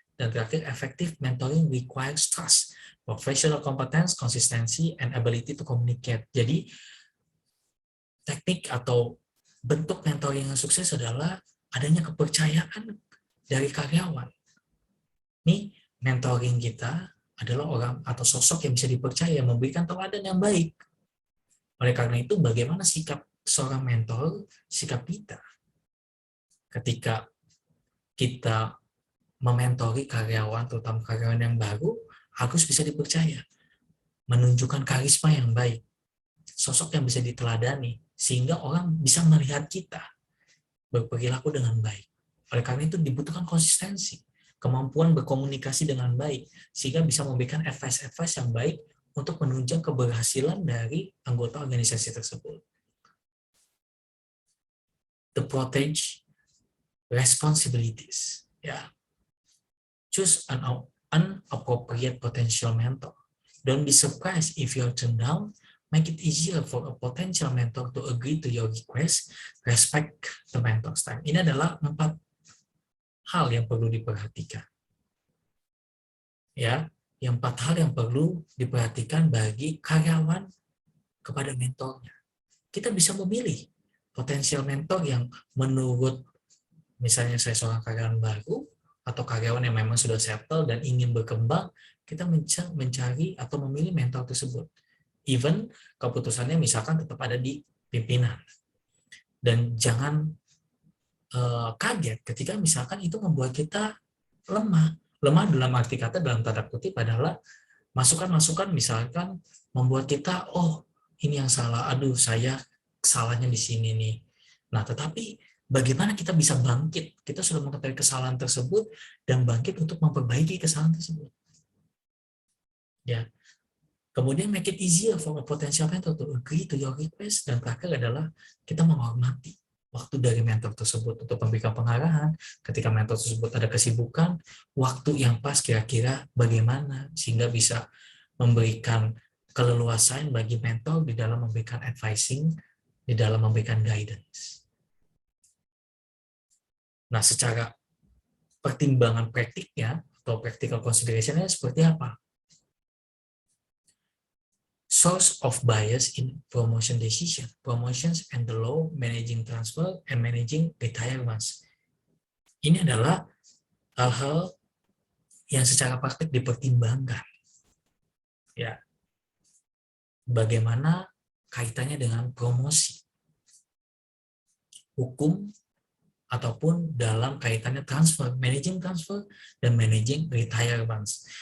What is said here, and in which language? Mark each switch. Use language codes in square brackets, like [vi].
[id] Dan terakhir, [en] effective mentoring requires trust, professional competence, consistency, and ability to communicate. [id] Jadi, teknik atau bentuk mentoring yang sukses adalah adanya kepercayaan dari karyawan. Nih, mentoring kita adalah orang atau sosok yang bisa dipercaya, memberikan teladan yang baik. Oleh karena itu, bagaimana sikap seorang mentor, sikap kita ketika kita mementori karyawan, terutama karyawan yang baru, harus bisa dipercaya, menunjukkan karisma yang baik, sosok yang bisa diteladani, sehingga orang bisa melihat kita berperilaku dengan baik. Oleh karena itu dibutuhkan konsistensi, kemampuan berkomunikasi dengan baik, sehingga bisa memberikan advice-advice yang baik untuk menunjang keberhasilan dari anggota organisasi tersebut. [en] The protege responsibilities. [id] Ya. [en] Choose an appropriate potential mentor. Don't be surprised if you're turned down. Make it easier for a potential mentor to agree to your request. Respect the mentor's time. [id] Ini adalah 4 hal yang perlu diperhatikan. Ya, yang 4 hal yang perlu diperhatikan bagi karyawan kepada mentornya. Kita bisa memilih potensial mentor yang menurut, misalnya saya seorang karyawan baru atau karyawan yang memang sudah settle dan ingin berkembang, kita mencari atau memilih mentor tersebut. Even keputusannya misalkan tetap ada di pimpinan. Dan jangan kaget ketika misalkan itu membuat kita lemah. Lemah dalam arti kata, dalam tanda kutip adalah masukan-masukan misalkan membuat kita, oh ini yang salah, aduh saya salahnya di sini nih. Nah, tetapi bagaimana kita bisa bangkit? Kita sudah mengetahui kesalahan tersebut dan bangkit untuk memperbaiki kesalahan tersebut. Ya. Kemudian [en] make it easier for a potential mentor to agree to your request. [id] Dan terakhir adalah kita menghormati waktu dari mentor tersebut untuk memberikan pengarahan. Ketika mentor tersebut ada kesibukan, waktu yang pas kira-kira bagaimana sehingga bisa memberikan keleluasaan bagi mentor di dalam memberikan advising, di dalam memberikan guidance. Nah, secara pertimbangan praktiknya atau practical consideration-nya seperti apa? [en] Source of bias in promotion decision, promotions and the law, managing transfer, and managing retirements. [id] Ini adalah hal-hal yang secara praktik dipertimbangkan. Ya, bagaimana kaitannya dengan promosi, hukum, ataupun dalam kaitannya transfer, managing transfer, dan managing retirements.